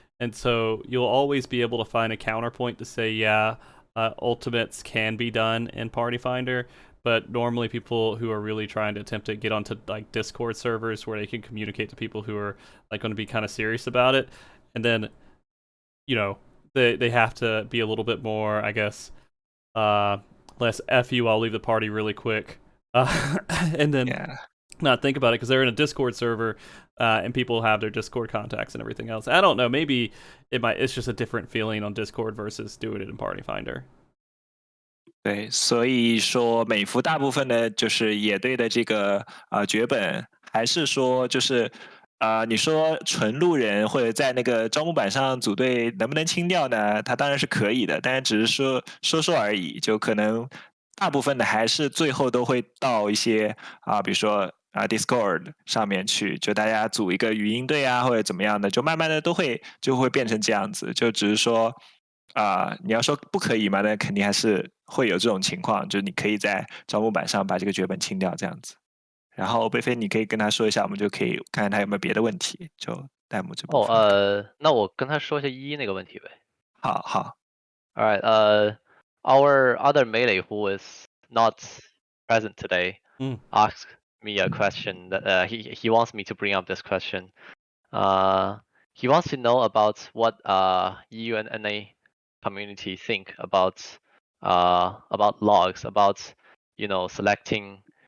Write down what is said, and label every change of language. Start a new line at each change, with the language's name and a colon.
English: And so you'll always be able to find a counterpoint to say, yeah, ultimates can be done in Party Finder, but normally people who are really trying to attempt to get onto like Discord servers where they can communicate to people who are like going to be kind of serious about it, and then they have to be a little bit more, I guess, less F you, I'll leave the party really quick, and then not think about it because they're in a Discord server and people have their Discord contacts and everything else. I don't know, maybe it's just a different feeling on Discord versus doing it in Party Finder.
Chinese: 对，所以说美服大部分的就是野队的这个绝本，还是说就是你说纯路人或者在那个招募板上组队能不能清掉呢？他当然是可以的，但是只是说而已，就可能大部分的还是最后都会到一些比如说Discord 上面去，就大家组一个语音队或者怎么样的，就慢慢的就会变成这样子，就只是说你要说不可以嘛，那肯定还是会有这种情况，就是你可以在招募板上把这个绝本清掉这样子。然后贝菲，你可以跟他说一下，我们就可以看看他有没有别的问题，就弹幕这部分。那我跟他说一下一那个问题呗。好。
English: All right. Our other melee who is not present today asked me a question that he wants me to bring up this question. He wants to know about what EU and NA community think about logs, about selecting